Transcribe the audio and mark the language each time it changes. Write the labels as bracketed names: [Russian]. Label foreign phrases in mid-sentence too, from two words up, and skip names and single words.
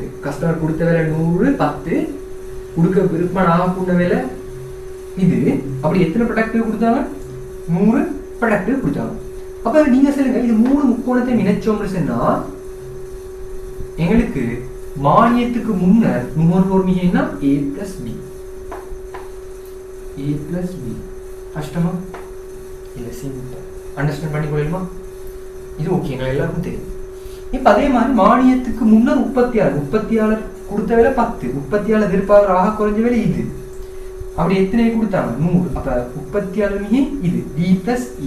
[Tamil] கஸ்டமர் கொடுத்த விலை 100, 10 கொடுக்க விருப்பமான ஆகக்கூட விலை இது. அப்படி எத்தனை ப்ராடக்ட் கொடுத்தாங்க? 100 ப்ராடக்ட் கொடுத்தாங்க. அப்ப நீங்க சொல்லுங்க, இது 3 முக்கோணத்தை இணைச்சோம்னு சொன்னா எங்களுக்கு மானியத்துக்கு முன்னர் நுகர்வோர் மிகைன்னா [English] A plus B. A plus B [Tamil] கஷ்டமா இல்ல? சிம்பிள். அண்டர்ஸ்டாண்ட் பண்ணி கொள்ளலாமா? இது ஓகே, எங்களுக்கு எல்லாருக்கும் தெரியும். இப்ப அதே மாதிரி மானியத்துக்கு முன்னர் உற்பத்தியாளர் கொடுத்த விலை 10, உற்பத்தியாளர் எதிர்பார்க்கிற ஆக குறைஞ்ச விலை இது. அப்படி எத்தனை கொடுத்தாங்க? 100. அப்ப உற்பத்தியாளர் மிகை இது [English] D plus E.